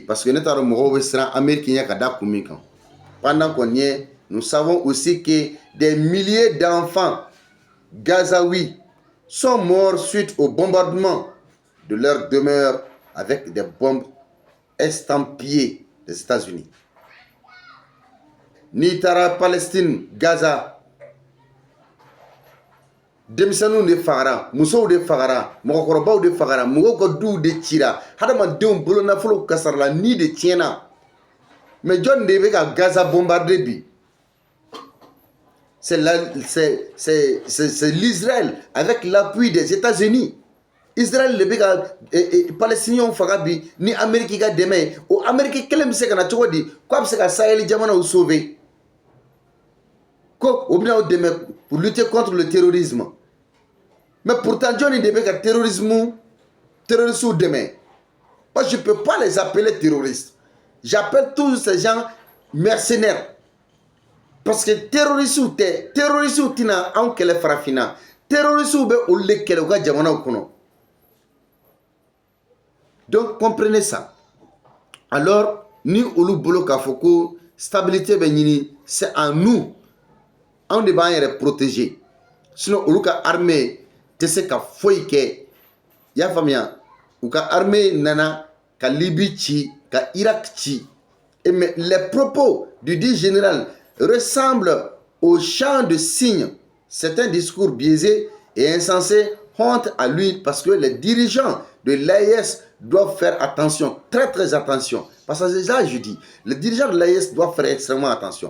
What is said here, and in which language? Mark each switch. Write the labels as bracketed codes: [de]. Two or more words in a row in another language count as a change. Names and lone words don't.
[fr] Parce que pendant qu'on y est, nous savons aussi que des milliers d'enfants Gazaouis sont morts suite au bombardement de leur demeure avec des bombes estampillées des États-Unis. Nitara, Palestine, Gaza. [bm] denmisɛnninw de fagara, musow de fagara, mɔgɔkɔrɔbaw de fagara, mɔgɔw ka duw de cira, hadamadenw bolo nafolo kasarala, ni de tiɲɛna. Mais jɔn de bɛ ka Gaza bombarder bi? [fr] C'est l'Israël avec l'appui des États-Unis. [bm] Israël de bɛ ka Palestiniens faga bi ni Amérique ka dɛmɛ ye. O Amérique kelen bɛ se ka na cogo di? K'a bɛ se ka Sahel jamanaw sauver? Ko o bɛna o dɛmɛ [fr] pour lutter contre le terrorisme. [bm] Mais pourtant jɔn de bɛ ka terroristes dɛmɛ? [fr] Moi je ne peux pas les appeler terroristes. J'appelle tous ces gens mercenaires. [bm] Parce que terroristes tina anw kɛlɛ farafinna. Terroristes bɛ olu de kɛlɛ u ka jamanaw kɔnɔ. [fr] Donc comprenez ça. [bm] Alors ni olu bolo k'a fɔ ko stabilité bɛ ɲini, [fr] c'est en nous. [bm] Anw de b'an yɛrɛ protéger. Sinon olu ka armée tɛ se ka foyi kɛ. I y'a faamuya? U ka armée nana ka Libye ci, ka Irak ci. [fr] Mais les propos du dit général ressemblent au chant de cygne. C'est un discours biaisé et insensé, honte à lui, parce que les dirigeants de l'AIS doivent faire attention, très attention. Parce que c'est ça je dis, les dirigeants de l'AIS doivent faire extrêmement attention.